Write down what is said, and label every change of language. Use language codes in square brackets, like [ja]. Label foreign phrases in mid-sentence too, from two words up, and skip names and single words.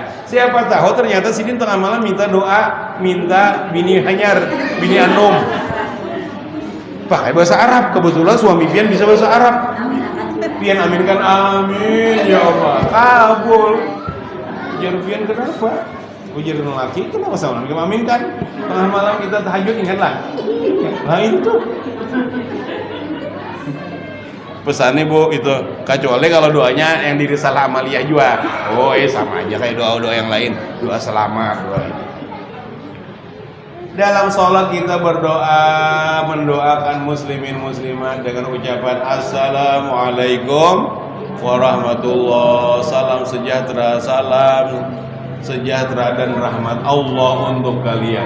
[bjn] Siapa tahu ternyata sini tengah malam minta doa, minta bini hanyar, bini anom, pakai bahasa Arab. Kebetulan suami pian bisa bahasa Arab. Pian aminkan, [ar] آمين يا الله, [bjn] kabul. Ujar pian kenapa? Ujar lelaki kenapa sama kita aminkan? [id] Tengah malam kita tahajud, ingatlah. Nah itu. pesannya Bu itu, kecuali kalau doanya yang di risalah amaliyah juga. Oh sama aja kayak doa-doa yang lain, doa selamat, doa ini. Dalam sholat kita berdoa, mendoakan muslimin muslimat dengan ucapan [ar] السلام عليكم ورحمة الله, [id] salam sejahtera dan rahmat Allah untuk kalian.